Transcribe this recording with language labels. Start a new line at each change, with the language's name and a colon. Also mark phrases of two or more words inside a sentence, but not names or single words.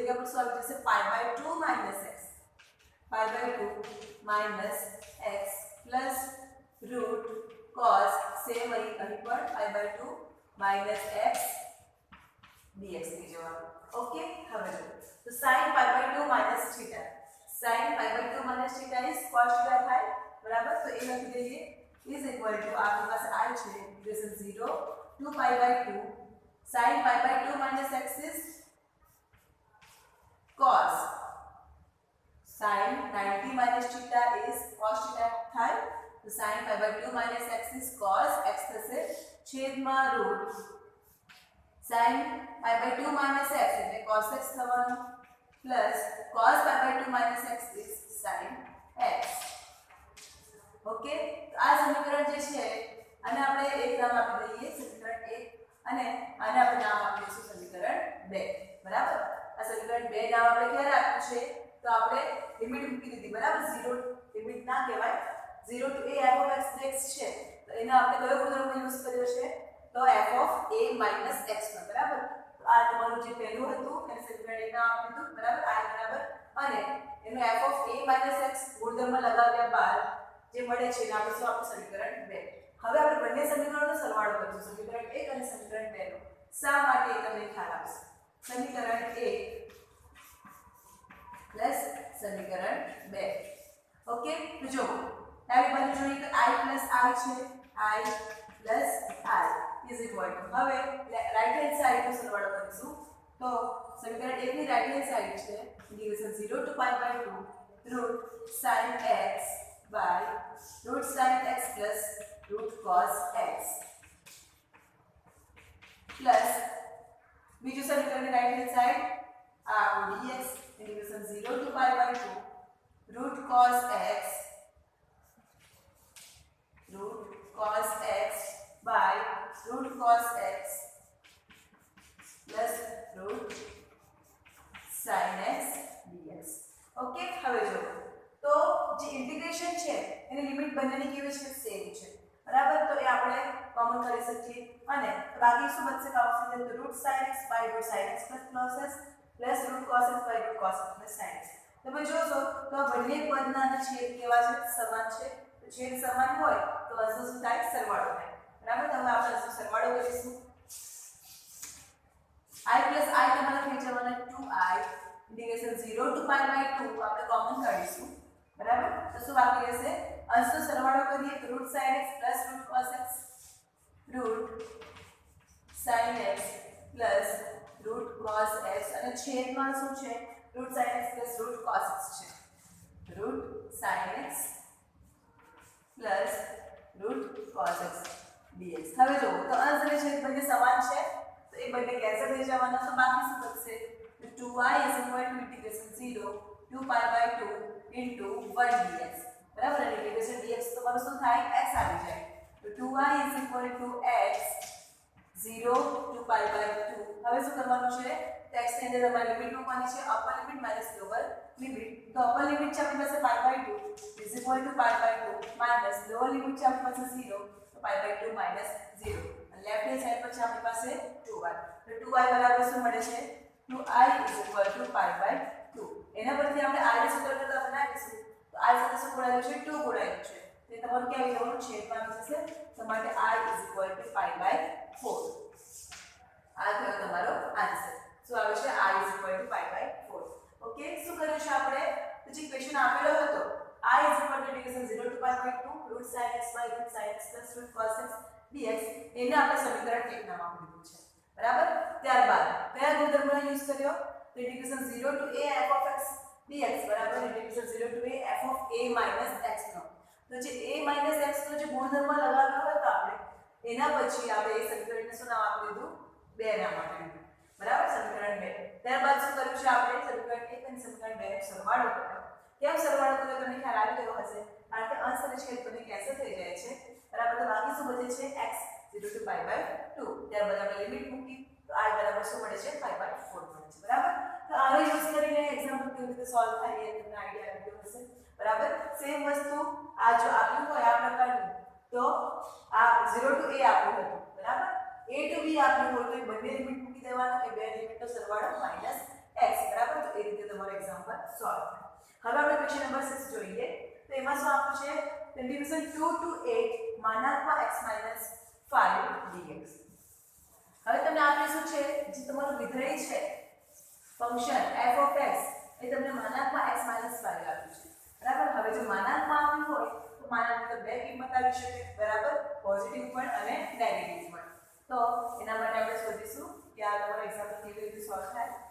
Gujarati: જગ્યા પર શું આવી જશે π/2 - x π/2 - x
English: plus root cos
Gujarati: સેમ અહીં પણ π/2 - x dx થઈ જવાનું ઓકે હવે તો
English: sin π/2 - θ sin π/2 - θ is cos θ
Gujarati: થાય બરાબર તો એ લખી દઈએ
English: is equal to
Gujarati: આપણી પાસે આ છે ઇક્વેશન
English: 0 to π/2 sin π/2 - x is cos sin 90 - θ is cos θ
Gujarati: થાય તો
English: sin π/2 - x is cos x
Gujarati: થશે છેદમાં
English: root sin π/2 - x
Gujarati: એટલે
English: cos x
Gujarati: થવાનું
English: plus cos π/2 - x is sin x
Gujarati: ઓકે તો આ સમીકરણ જે છે આને આપણે એક નામ આપી દઈએ સમીકરણ 1 અને આને આપણે નામ આપી દઈશું સમીકરણ 2 બરાબર આ સમીકરણ 2 નામ આપણે ક્યારે આપ્યું છે તો આપણે લિમિટ મૂકી દીધી બરાબર 0 લિમિટ ના કહેવાય
English: 0 to a f of x dx
Gujarati: છે તો એનો આપણે કયો ગુણધર્મ યુઝ કર્યો છે તો
English: f of a -
Gujarati: x નો બરાબર તો આ તમારું જે પહેલું હતું એને સમીકરણ 1 નામ આપી દીધું બરાબર આ બરાબર અને એનો
English: f of a -
Gujarati: x ગુણધર્મ લગાવ્યા બાદ જે મળે છે એને આપણે શું આપણું સમીકરણ 2 હવે આપણે બંને સમીકરણોનો સરવાળો કરીશું સમીકરણ 1 અને સમીકરણ 2 નો શા માટે એ તમને ખ્યાલ આવશે સમીકરણ 1 પ્લસ સમીકરણ 2 ઓકે તો જો ડાબી બાજુ જોઈએ તો
English: i plus i
Gujarati: છે
English: i plus i is equal to
Gujarati: હવે
English: right hand side
Gujarati: નો સરવાળો કરીશું તો સમીકરણ 1 ની
English: right hand side
Gujarati: છે
English: integration 0 to π/2 root sin x by root sin x plus root cos x
Gujarati: plus બીજું સમીકરણ ની રાઈટ હેન્ડ સાઈડ આ
English: dx integration 0 to π/2 root cos x
Gujarati: by root cos x
English: plus root sin x dx
Gujarati: ઓકે હવે જો તો જે ઇન્ટિગ્રેશન છે એની લિમિટ બંનેની કેવી છે સેમ છે બરાબર તો એ આપણે કોમન કરી શકીએ અને બાકી શું બચશે કાઉન્સની અંદર
English: root sin x by root sin x plus cos x plus root cos x by root cos x plus sin x
Gujarati: તમે જોશો તો બંને પદના છેદ કેવા છે સમાન છે તો છેદ સમાન હોય તો અંશનો શું થાય સરવાળો થાય બરાબર તો હવે આપણે અંશનો સરવાળો કરીશું
English: i plus i
Gujarati: તમારે થઈ જવાના 2i
English: integration 0 to π/2
Gujarati: આપણે કોમન કાઢીશું બરાબર તો શું બાકી રહેશે અંશનો સરવાળો કરીએ તો
English: root sin x plus root cos x root sin x plus
Gujarati: root cos x અને છેદમાં શું છે root sin x plus
English: root cos x
Gujarati: છે
English: root sin x plus root cos x dx
Gujarati: હવે જો તો અંશ અને છેદ બંને સમાન છે તો એ બંને કેન્સલ થઈ જવાના તો બાકી શું બચશે
English: 2y is equal to integration 0 to π/2 into 1 dx
Gujarati: બરાબર અને
English: integration dx
Gujarati: તો મારું શું થાય x આવી જાય તો
English: 2y is equal to x 0
Gujarati: to π/2 હવે શું કરવાનું છે તો x ની અંદર તમારે લિમિટ મૂકવાની છે
English: upper limit minus lower limit
Gujarati: તો
English: upper limit
Gujarati: છે આપણી પાસે
English: π/2 is equal to π/2 minus lower limit
Gujarati: છે આપણી પાસે 0 તો π/2 માઈનસ 0 અને
English: left hand side
Gujarati: પર છે આપણી પાસે 2y તો 2y બરાબર શું મળે છે
English: 2i is equal to π/2
Gujarati: એના પરથી આપણે i નું સૂત્ર કરતા બનાવીશું તો i સાથે શું ગુણાયેલું છે 2 ગુણાયેલું છે તે તમારું ક્યાં આવી જવાનું છેદમાં આવી જશે તો માટે I = π/4 આ થયો તમારો આન્સર શું આવે છે I = π/4 ઓકે શું કર્યું છે આપણે તો જે ક્વેશ્ચન આપેલો હતો I =
English: 0 to π/2 root sin x by root sin x plus root cos x dx
Gujarati: એને આપણે સમીકરણ 1 નામ આપી દીધું છે બરાબર ત્યારબાદ કયા ગુણધર્મનો યુઝ કર્યો તો
English: integration 0 to a f of x dx
Gujarati: બરાબર
English: integration 0 to a f of a minus x
Gujarati: નો તો જે
English: a minus x
Gujarati: નો જે ગુણધર્મ લગાવ્યો હતો આપણે એના પછી આપણે એ સમીકરણને શું નામ આપી દીધું 2 નામ આપી દીધું બરાબર સમીકરણ 2 ત્યારબાદ શું કર્યું છે આપણે સમીકરણ 1 અને સમીકરણ 2 નો સરવાળો કર્યો કેમ સરવાળો કર્યો તમને ખ્યાલ આવી ગયો હશે કારણ કે અંશ અને છેદ બંને કેન્સલ થઈ જાય છે બરાબર તો બાકી શું બચે છે
English: x 0 to π/2
Gujarati: ત્યારબાદ આપણે લિમિટ મૂકી તો I બરાબર શું મળે છે 5/4 મળે છે બરાબર તો આનો યુઝ કરીને એક્ઝામ્પલ કેવી રીતે સોલ્વ થાય એ તમને આઈડિયા આવી ગયો હશે બરાબર સેમ વસ્તુ આ જો આપ્યું હોય આ પ્રકારનું તો આ
English: 0 to a
Gujarati: આપ્યું હતું બરાબર
English: a to
Gujarati: b આપ્યું હોય તો એ બંને લિમિટ મૂકી દેવાનું એ બે લિમિટનો સરવાળો -x બરાબર તો એ રીતે તમારો એક્ઝામ્પલ સોલ્વ થાય હવે આપણે
English: question number 6
Gujarati: જોઈએ તો એમાં શું આપ્યું છે
English: integration 2 to 8
Gujarati: માનાંકમાં x - 5 dx હવે તમને આપ્યું શું છે જે તમારું વિધેય છે
English: function f of x
Gujarati: એ તમને માનાંકમાં x - 5 આપ્યું છે બરાબર હવે જો માનાંકમાં આપ્યું હોય તો માનાંકની બે કિંમત આવી શકે બરાબર પોઝિટિવ પણ અને નેગેટિવ પણ તો એના માટે આપણે શોધીશું કે આ તમારો એક્ઝામ્પલ કેવી રીતે સોલ્વ થાય